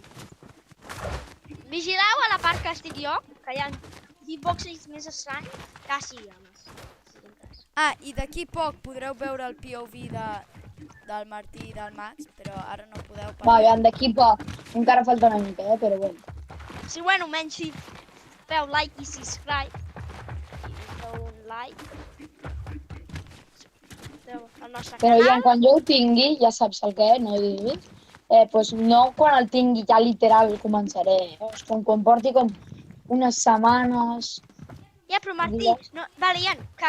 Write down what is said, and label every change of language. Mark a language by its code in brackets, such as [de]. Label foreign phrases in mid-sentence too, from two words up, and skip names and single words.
[ca] Vigileu a la part que estic jo, que hi ha hitboxes més estranys, quasi hi ha més. [en] Season 3. [ca] Ah, i d'aquí poc podreu veure el POV del Martí i del Max, però ara no podeu Va, parlar. aviam, d'aquí poc. Encara falta una mica, però bueno. Sí, bueno, menys si feu like i subscribe. I feu un like. Feu el nostre Però ja, canal. quan jo ho tingui, ja saps el que, no diguis. Pues no quan el tingui ja literal començaré. Quan porti com unes setmanes. Ja, però Martí, no, vale, Ian, que...